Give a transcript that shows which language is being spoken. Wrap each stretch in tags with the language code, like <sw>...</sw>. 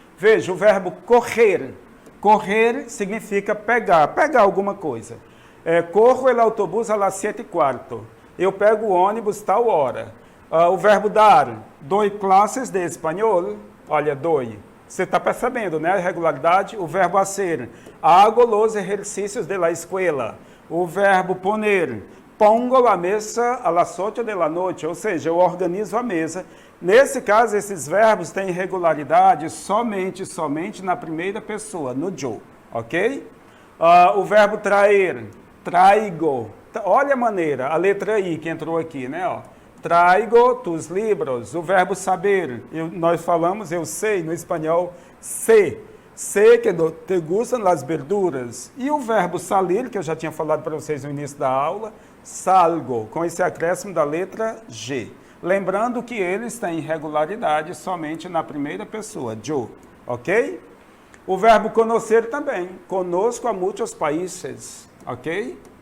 <pt>Veja, o verbo correr. Correr significa pegar alguma coisa.</pt> <es>Corro el autobús a las 7:15.</es> <pt>Eu pego o ônibus tal hora. O verbo dar.</pt> <es>Doy classes de espanhol.</es> <pt>Olha, doy. Você está percebendo, né? A irregularidade. O verbo hacer.</pt> <es>Hago los ejercicios de la escuela.</es> <pt>O verbo poner.</pt> <es>Pongo la mesa a las 8 de la noche.</es> <pt>Ou seja, eu organizo a mesa. Nesse caso, esses verbos têm irregularidade somente na primeira pessoa, no yo, ok? O verbo trair, traigo. Olha a maneira, a letra I que entrou aqui, né?</pt> <es>Traigo tus libros.</es> <pt>O verbo saber, nós falamos, eu sei, no espanhol, sé.</pt> <es>Sé que te gustan las verduras.</es> <pt>E o verbo salir, que eu já tinha falado para vocês no início da aula, salgo, com esse acréscimo da letra G. Lembrando que eles têm irregularidade somente na primeira pessoa, yo, ok? O verbo conhecer também, conosco a muitos países, ok?</pt>